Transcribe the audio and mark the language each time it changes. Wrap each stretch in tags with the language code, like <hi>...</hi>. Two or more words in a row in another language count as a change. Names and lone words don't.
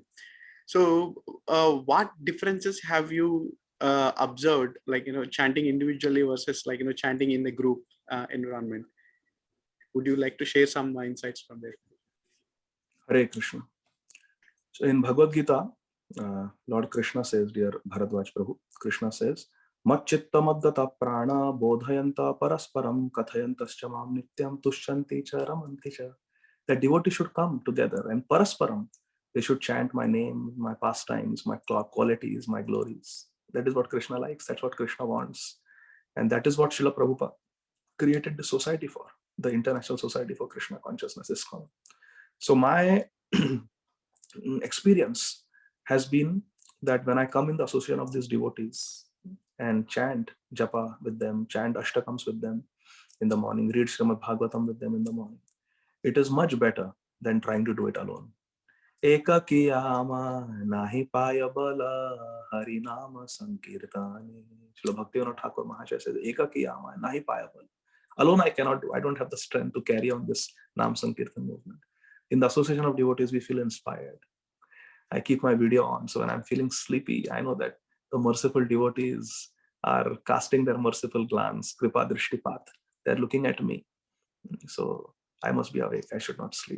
<en>So what differences have you observed, like, chanting individually versus like, chanting in the group environment? Would you like to share some insights from there? Hare Krishna. So in Bhagavad Gita, Lord Krishna says, dear Bharadwaj Prabhu, Krishna says,</en> <sa>मच्चित्ता मद्दता प्राण बोधयन्त परस्परम् कथयन्तश्च मां नित्यं तुष्यन्ति च रमन्ति च.</sa> <en>That devotees should come together and parasparam, they should chant my name, my pastimes, my qualities, my glories. That is what Krishna likes. That's what Krishna wants. And that is what Srila Prabhupada created the society for, the International Society for Krishna Consciousness, ISKCON. So my experience has been that when I come in the association of these devotees and chant japa with them, chant ashtakams with them in the morning, read Srimad Bhagavatam with them in the morning, it is much better than trying to do it alone.</en> <bn>একা কিয়ামা নাহি পায়া বালা হরি নাম সংকীর্তনি.</bn> <en>Srila Bhaktivinoda Thakur Mahasaya says,</en> <bn>একা কিয়ামা নাহি পায়া বালা.</bn> <en>Alone I cannot do. I don't have the strength to carry on this Nam Sankirtan movement. In the association of devotees, we feel inspired. I keep my video on. So when I'm feeling sleepy, I know that the merciful devotees are casting their merciful glance,</en> <hi>कृपा दृष्टिपात.</hi> <en>They're looking at me. So I must be awake. I should not sleep.</en>